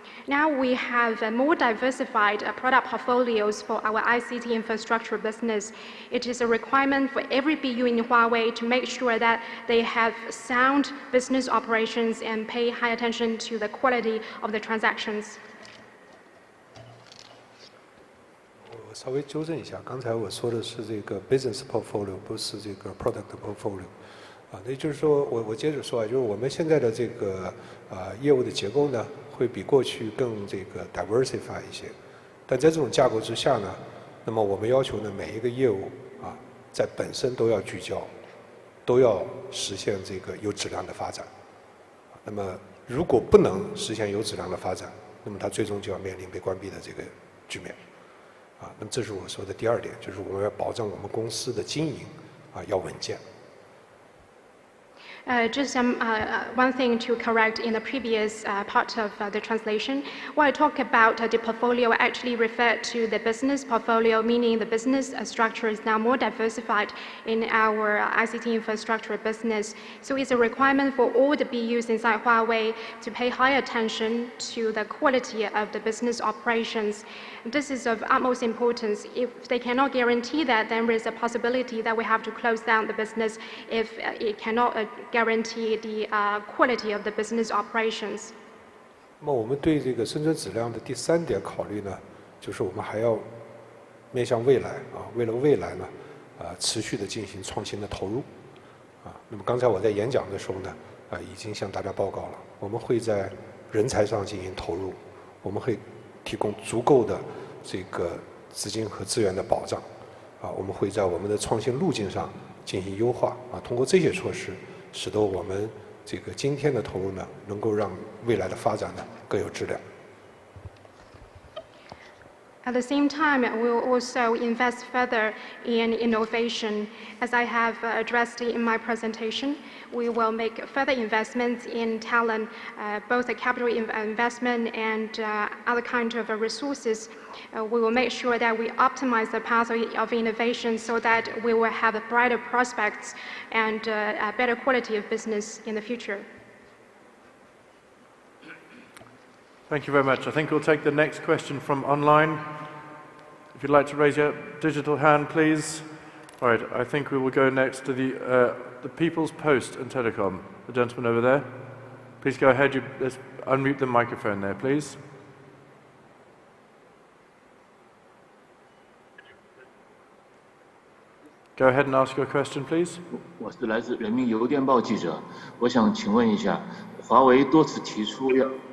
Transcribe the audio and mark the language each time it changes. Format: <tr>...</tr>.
<en>Now we have more diversified product portfolios for our ICT infrastructure business. It is a requirement for every BU in Huawei to make sure that they have sound business operations and pay high attention to the quality of the transactions.</en> <zh>我稍微纠正一下，刚才我说的是这个</zh> <en>business portfolio，</en> <zh>不是这个</zh> <en>product portfolio。</en> <zh>那就是说我接着说就是我们现在的这个业务的结构呢，会比过去更这个</zh> <en>diversify</en> <zh>一些。但在这种架构之下呢，那么我们要求呢，每一个业务在本身都要聚焦，都要实现这个有质量的发展。那么如果不能实现有质量的发展，那么它最终就要面临被关闭的这个局面。那么这是我说的第二点，就是我们要保证我们公司的经营要稳健。</zh> <en>Just one thing to correct in the previous part of the translation. When I talk about the portfolio, I actually refer to the business portfolio, meaning the business structure is now more diversified in our ICT infrastructure business. So it's a requirement for all the BUs inside Huawei to pay high attention to the quality of the business operations. This is of utmost importance. If they cannot guarantee that, then there is a possibility that we have to close down the business if it cannot guarantee the quality of the business operations.</en> <zh>那么我们对这个生存质量的第3点考虑呢，就是我们还要面向未来啊，为了未来呢，持续的进行创新的投入啊。那么刚才我在演讲的时候呢，已经向大家报告了，我们会在人才上进行投入，我们会提供足够的这个资金和资源的保障啊，我们会在我们的创新路径上进行优化啊，通过这些措施，使得我们这个今天的投入呢，能够让未来的发展呢更有质量。</zh> <en>At the same time, we will also invest further in innovation. As I have addressed in my presentation, we will make further investments in talent, both the capital investment and other kinds of resources. We will make sure that we optimize the path of innovation so that we will have brighter prospects and a better quality of business in the future. Thank you very much. I think we'll take the next question from online. If you'd like to raise your digital hand, please. All right, I think we will go next to the People's Post and Telecom. The gentleman over there. Please go ahead. Let's unmute the microphone there, please. Go ahead and ask your question, please.</en> <zh>我是来自人民邮电报记者，我想请问一下，华为多次提出要。</zh>